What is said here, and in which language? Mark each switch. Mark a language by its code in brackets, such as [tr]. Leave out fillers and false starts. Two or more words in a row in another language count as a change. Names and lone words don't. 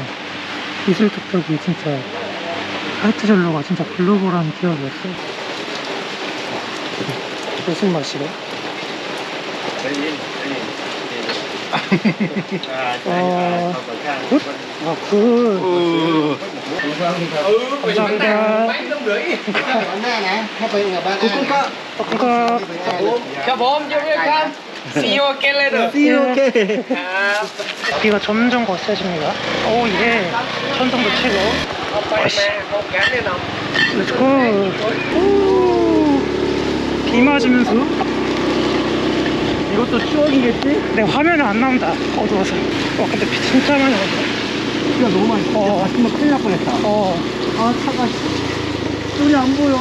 [ko] 이슬뚝뚝이 진짜 화이트젤로가 진짜 글로벌한 기업이었어. 무슨 맛이래? 굿? 아, 굿. 감사합니다. [th] ครับผมยกเลิกครับ [en] See you again later See you again. [ko] 비가 점점 거세집니다. 오, 예. 천둥도 치고. [th] เอาไปแม่พบกันแน่นอน [en] Let's go. [ko] 오. 비 맞으면서. 이것도 추억이겠지? 내 화면에 안 나온다. 어두워서. 와, 근데 비 진짜 많이 온다. 비가 너무 많이 어. 맞으면 큰일 날 뻔했다. 아, 차가 눈이 안 보여.